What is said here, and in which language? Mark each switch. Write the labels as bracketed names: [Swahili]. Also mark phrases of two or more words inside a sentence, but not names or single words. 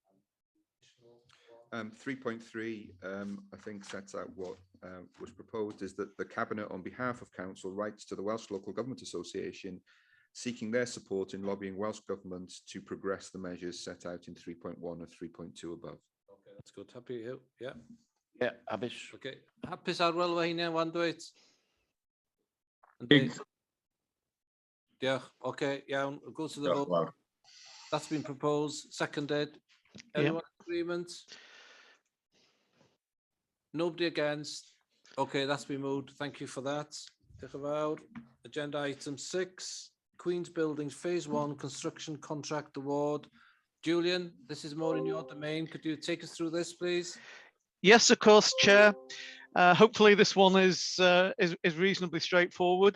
[English] 3.3, I think, sets out what was proposed, is that the Cabinet, on behalf of Council, writes to the Welsh Local Government Association, seeking their support in lobbying Welsh Government to progress the measures set out in 3.1 and 3.2 above. Okay, that's good. Happy, yeah. Yeah, [Welsh] hapus. Okay, hapus Arwel fo hynny, wan dweud? Diolch. Okay, iawn. [English] We'll go to the vote. That's been proposed, seconded. Everyone in agreement? Nobody against? Okay, that's been moved. Thank you for that. [Welsh] Diolch yn fawr. [English] Agenda item 6, Queen's Buildings Phase 1 Construction Contract Award. Julian, this is more in your domain. Could you take us through this, please? Yes, of course, Chair. Hopefully this one is reasonably straightforward.